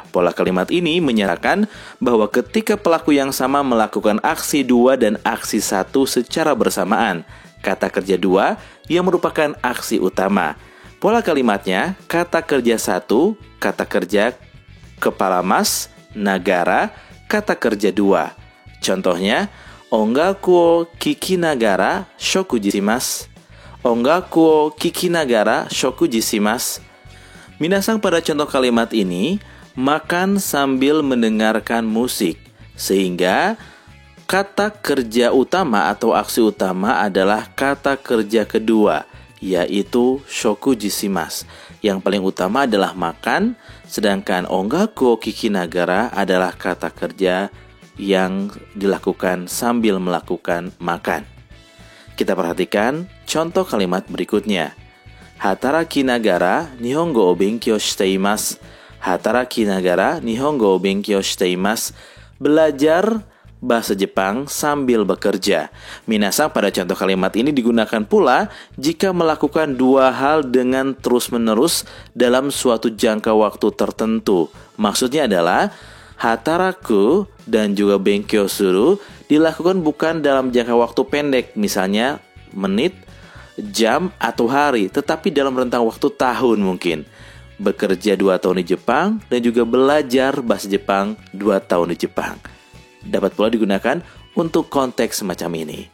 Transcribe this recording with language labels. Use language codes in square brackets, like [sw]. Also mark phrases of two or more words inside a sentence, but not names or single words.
[id] Pola kalimat ini menyatakan bahwa ketika pelaku yang sama melakukan aksi 2 dan aksi 1 secara bersamaan, kata kerja 2 yang merupakan aksi utama. Pola kalimatnya, kata kerja 1, kata kerja kepala mas, nagara, kata kerja 2. Contohnya, [ja] 音楽を聞きながら食事します. 音楽を聞きながら食事します. [id] Minasang, pada contoh kalimat ini, makan sambil mendengarkan musik. Sehingga kata kerja utama atau aksi utama adalah kata kerja kedua, yaitu [ja] 食事します. [id] Yang paling utama adalah makan, sedangkan [ja] 音楽を聞きながら [id] adalah kata kerja yang dilakukan sambil melakukan makan. Kita perhatikan contoh kalimat berikutnya. [ja] 働きながら日本語を勉強しています. 働きながら日本語を勉強しています. [id] Belajar bahasa Jepang sambil bekerja. Minasang, pada contoh kalimat ini digunakan pula jika melakukan dua hal dengan terus-menerus dalam suatu jangka waktu tertentu. Maksudnya adalah hataraku dan juga [ja] 勉強する [id] dilakukan bukan dalam jangka waktu pendek, misalnya menit, jam, atau hari, tetapi dalam rentang waktu tahun mungkin. Bekerja 2 tahun di Jepang dan juga belajar bahasa Jepang 2 tahun di Jepang. Dapat pula digunakan untuk konteks semacam ini.